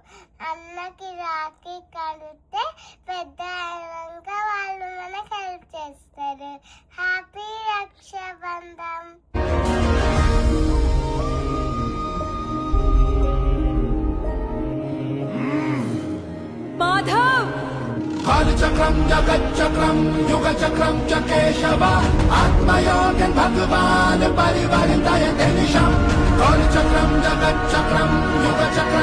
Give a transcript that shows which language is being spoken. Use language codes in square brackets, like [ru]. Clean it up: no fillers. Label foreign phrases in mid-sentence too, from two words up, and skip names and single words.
[te] అన్నకి రాఖీ కడితే పెద్ద అయినాక వాళ్ళు మనకు హెల్ప్ చేస్తారు. హ్యాపీ రక్షాబంధం. మాధవ్. [sa] कालचक्रं जगच्चक्रं युगचक्रं च केशव आत्मयोगं भगवान् परिवर्तयते निशम् कालचक्रं जगच्चक्रं युगचक्रं